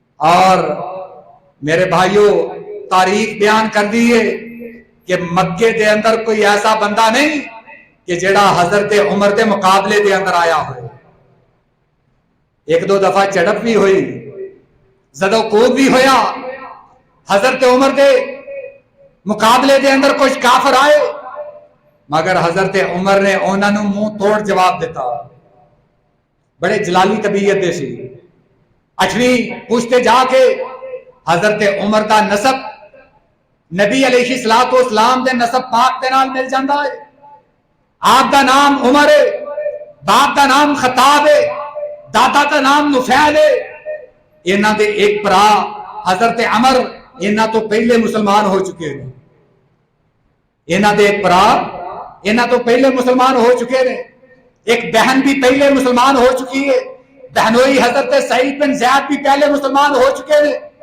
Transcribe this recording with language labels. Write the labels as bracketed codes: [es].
[pa] اور میرے بھائیوں تاریخ بیان کر دیئے کہ مکے دے اندر کوئی ایسا بندہ نہیں کہ جڑا حضرت عمر دے مقابلے دے اندر آیا ہوئے. ایک دو دفعہ چڑپ بھی ہوئی، زدو کوب بھی ہویا. حضرت عمر دے مقابلے دے اندر کچھ کافر آئے مگر حضرت عمر نے انہاں نوں منہ توڑ جواب دیتا. بڑے جلالی طبیعت دے سی. 8ویں پوچھتے جا کے حضرت عمر دا نسب نبی علیہ الصلوۃ والسلام دے نسب پاک دے نال مل جاندا ہے. آپ دا نام عمر ہے، باپ دا نام خطاب ہے، دادا دا نام نفیل ہے. انہاں دے ایک برا حضرت عمر انہاں تو پہلے مسلمان ہو چکے ہیں. انہاں دے ایک برا انہاں تو پہلے مسلمان ہو چکے ہیں. [ur] ایک بہن بھی پہلے مسلمان ہو چکی ہے. بہنوئی حضرت سعید بن زید بھی پہلے مسلمان ہو چکے ہیں.